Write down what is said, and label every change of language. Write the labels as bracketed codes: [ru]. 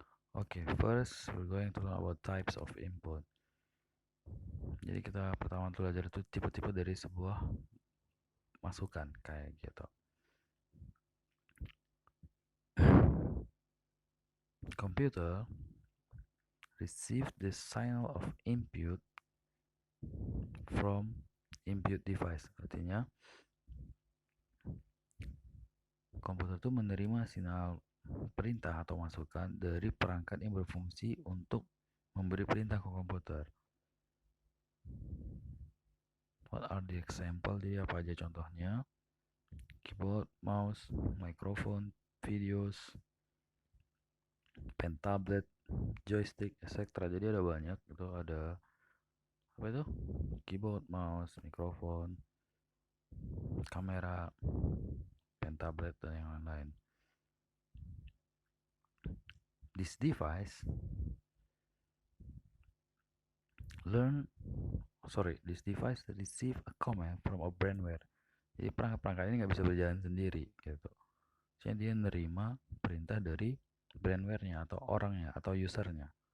[en] Okay, first we're going to learn about types of input. [id] Jadi kita pertama belajar itu tipe-tipe dari sebuah masukan kayak gitu. [en] Computer receive the signal of input from input device. [id] Artinya komputer itu menerima sinyal perintah atau masukan dari perangkat yang berfungsi untuk memberi perintah ke komputer. [en] What are the example? [id] Jadi apa aja contohnya? Keyboard, mouse, microphone, videos, pen, tablet, joystick, etc. Jadi ada banyak. Itu ada apa itu? Keyboard, mouse, mikrofon, kamera, pen, tablet, dan yang lain-lain. [en] This device this device receive a command from a brandware. [id] Jadi perangkat-perangkat ini nggak bisa berjalan sendiri gitu. Jadi dia nerima perintah dari brandware-nya atau orangnya atau usernya.